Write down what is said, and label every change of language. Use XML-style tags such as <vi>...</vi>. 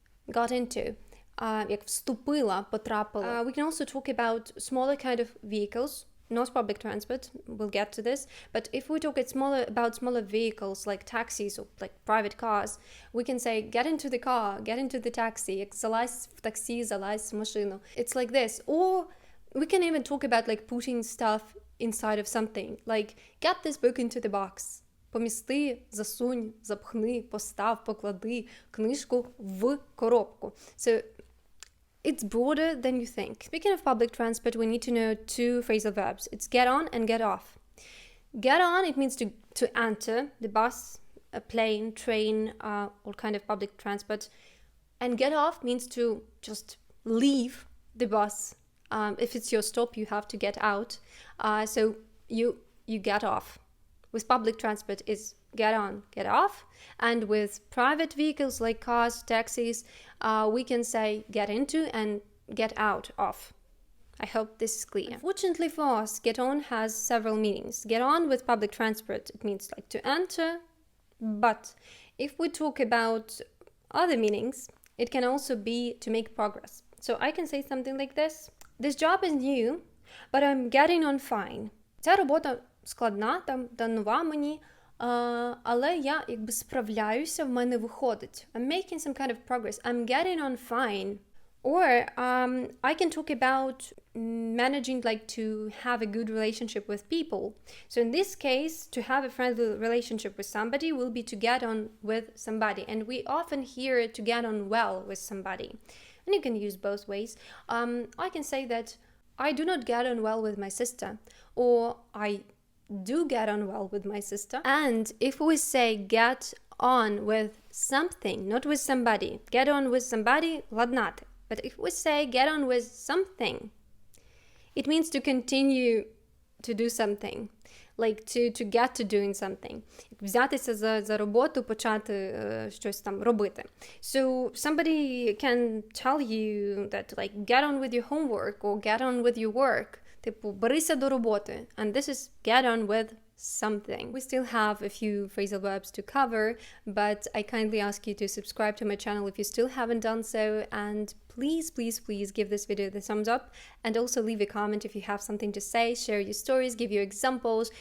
<en>Got into.</en> <uk>Як вступила, потрапила.</uk> <en>We can also talk about smaller kind of vehicles, not public transport. We'll get to this. But if we talk about smaller vehicles like taxis or like private cars, we can say get into the car, get into the taxi.</en> <uk>Як залазь в таксі, залазь в машину.</uk> <en>It's like this. Or we can even talk about like putting stuff inside of something. Like get this book into the box.</en> <uk>Помісти, засунь, запхни, постав, поклади книжку в коробку.</uk> <en>So it's broader than you think. Speaking of public transport, we need to know two phrasal verbs. It's get on and get off. Get on, it means to enter the bus, a plane, train, all kind of public transport. And get off means to just leave the bus. If it's your stop, you have to get out. So you get off. With public transport is get on, get off. And with private vehicles like cars, taxis, we can say get into and get out of. I hope this is clear. Unfortunately for us, get on has several meanings. Get on with public transport, it means like to enter. But if we talk about other meanings, it can also be to make progress. So I can say something like this. This job is new, but I'm getting on fine.</en> <uk>Ця робота складна та нова мені, але я якби справляюся, в мене виходить.</uk> <en>I'm making some kind of progress. I'm getting on fine. Or I can talk about managing like to have a good relationship with people. So in this case, to have a friendly relationship with somebody will be to get on with somebody. And we often hear it to get on well with somebody. And you can use both ways. I can say that I do not get on well with my sister. Or I do get on well with my sister. And if we say get on with something, not with somebody, get on with somebody,</en> <uk>ладнати.</uk> <en>But if we say get on with something, it means to continue to do something, like to get to doing something.</en> <uk>Взятися за роботу, почати щось там робити.</uk> <en>So somebody can tell you that like get on with your homework or get on with your work.</en> <uk>Типу, берися до роботи.</uk> <en>And this is get on with something. We still have a few phrasal verbs to cover, but I kindly ask you to subscribe to my channel if you still haven't done so, and please give this video the thumbs up, and also leave a comment if you have something to say, share your stories, give your examples.</en>